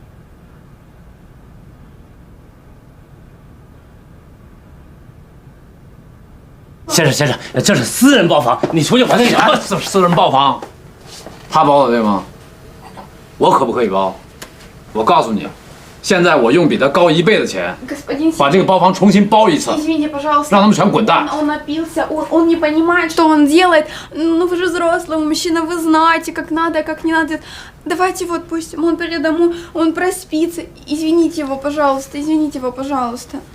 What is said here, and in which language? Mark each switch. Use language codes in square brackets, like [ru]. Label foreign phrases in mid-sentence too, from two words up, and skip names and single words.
[zh] 先生，这是私人包房，你出去还钱。私人包房，他包的对吗？我可不可以包？我告诉你，现在我用比他高1倍的钱，把这个包房重新包一次， [ru] Извините, пожалуйста. [zh] 让他们全滚蛋。 [ru] Он напился, он не понимает, что он делает. Ну вы же взрослый мужчина, вы знаете, как надо, как не надо. Давайте его отпустим, он придет домой, он проспится. Извините его, пожалуйста, извините его, пожалуйста.